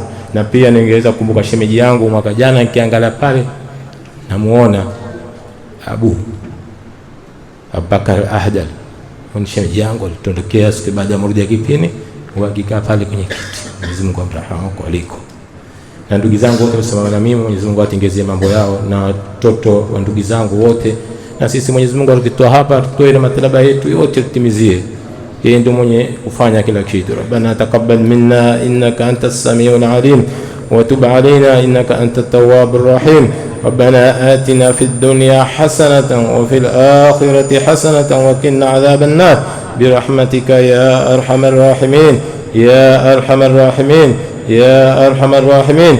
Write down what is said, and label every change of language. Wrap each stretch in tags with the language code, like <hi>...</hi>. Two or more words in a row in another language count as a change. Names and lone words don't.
<sw>Na pia ningeweza kukumbuka shemeji yangu mwaka jana nikiangalia pale namuona Abubakar Ahdal, ni shemeji yangu, alitondokea siku baada ya Maulidi ya Kipini, wakikaa pale kwenye kiti. Mwenyezi Mungu amrahamu kwa aliko. Na ndugu zangu wote wasimama na mimi, Mwenyezi Mungu atengezie mambo yao, na watoto wa ndugu zangu wote, na sisi Mwenyezi Mungu akitoa hapa tutoe ile matalaba yetu yote tutimizie. Yeye ndiye mwenye kufanya kila kitu.</sw> <ar>ربنا تقبل منا إنك أنت السميع العليم وتب علينا إنك أنت التواب الرحيم. ربنا آتنا في الدنيا حسنة وفي الآخرة حسنة وقنا عذاب النار برحمتك يا أرحم الراحمين يا أرحم الراحمين يا أرحم الراحمين.</ar>